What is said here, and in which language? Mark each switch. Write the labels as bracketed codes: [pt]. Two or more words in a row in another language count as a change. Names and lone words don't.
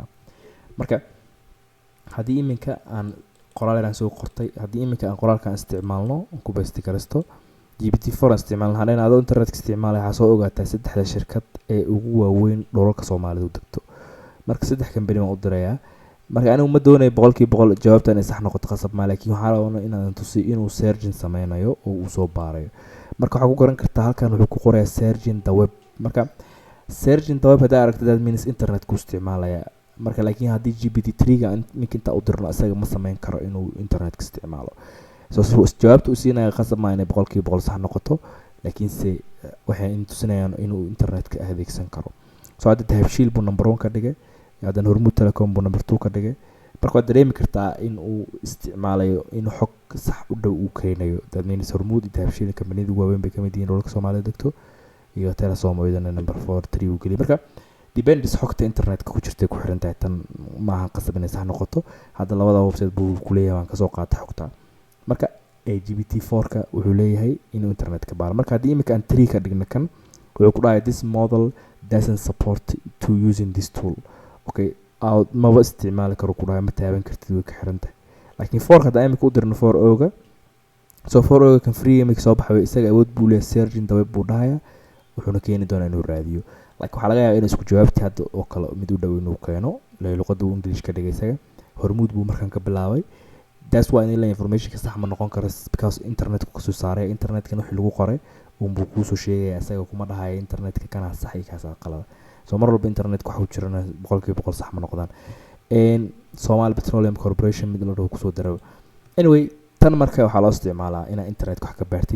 [so] marka haddii iminka aan qoraalkan soo qortay, haddii iminka aan qoraalkan isticmaalno ku basti karasto GPT-4 isticmaalna hadana adoo internetka isticmaalay waxaa soo ogaataa saddexda shirkad ee ugu waaweyn dhulalka Soomaalidu u degto. marka saddex company waan u dirayaa. marka anigu ma doonayo 100% jawaabta inay sax noqoto qasab ma, laakiin waxaan rabaa inaan tusi inuu searching sameynayo oo uu soo baarayo. marka waxaa ku garan kartaa halkan wuxuu ku qorayaa [en] searching the web. [so] marka [en] searching the web [so] hadaa aragtid [en] that means [so] internet ku isticmaalaya. marka laakiin haddii GPT-3-ga inta u dirno isaga ma sameyn karo inuu internetka isticmaalo. so jawaabta uu siinaya qasab ma inay 100% sax noqoto, laakiinse waxay tusinayaan inuu internetka adeegsan karo. so hadda Dahabshiil buu number 1 ka dhigay, haddana Hormuud Telecom buu number 2 ka dhigay. marka waad dareemi kartaa in uu isticmaalayo inuu xog sax u dhow uu keenayo. [en] that means [so] Hormuud iyo Dahabshiil kambaniyada waaweyn bay kamid yihiin dhulalka Soomaalida degto, iyo Telesom oo iyadana number 4 uu geliyay. marka depends xogta internetka ku jirtay ku xiran tahay, tan maaha qasab inay sax noqoto. hadda labada website buu ku leeyahay waan kasoo qaatay xogta. marka GPT-4-ka wuxuu leeyahay inuu internetka baaro. marka haddii imika aan 3 ka dhigno kan wuxuu ku dhahay [en] this model doesn't support to using this tool. [so] okay, maba isticmaali karo ku dhahay, ma taaban kartid, way ka xiran tahay. laakiin 4 hadda imika u dirno 4oga, so 4oga kan free imika soo baxay isaga awood buu leeyahay [en] searching the web [so] buu dhahaya, wuxuuna keeni doonaa inuu raadiyo. like waxaa laga yaabaa inuu isku jawaabti hadda oo kale mid u dhow inuu keeno luqadda uu English ka dhigay isaga. Hormuud buu markan ka bilaabay. [en] that's why in information [so] ka sax ma noqon karo because internetku kasoo saaray, internetka wixii lagu qoray uu buu ku soo sheegay isaga kuma dhahayo internetka kana sax iyo kaas qalad. so mar walba internetka waxa uu jirana 100% sax ma noqdaan. Somali Petroleum Corporation mid la dhaho kusoo daray. anyway tan marka waxaa loo isticmaalaa in internetka wax ka baartid.